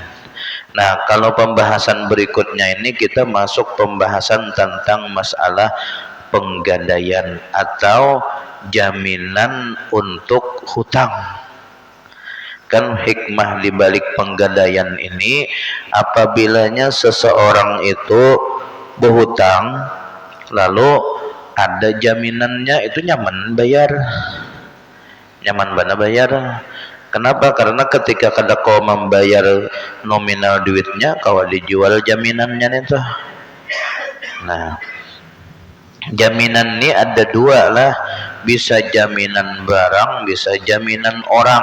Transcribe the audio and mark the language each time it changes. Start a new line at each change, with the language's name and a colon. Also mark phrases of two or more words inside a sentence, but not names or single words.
Indonesian: Nah, kalau pembahasan berikutnya ini kita masuk pembahasan tentang masalah penggadaian atau jaminan untuk hutang. Kan hikmah di balik penggadaian ini apabilanya seseorang itu berhutang lalu ada jaminannya itu nyaman bayar. Nyaman mana bayar. Kenapa? Karena ketika kada kau membayar nominal duitnya, kau dijual jaminannya itu. Nah, jaminan ini ada dua lah, bisa jaminan barang, bisa jaminan orang.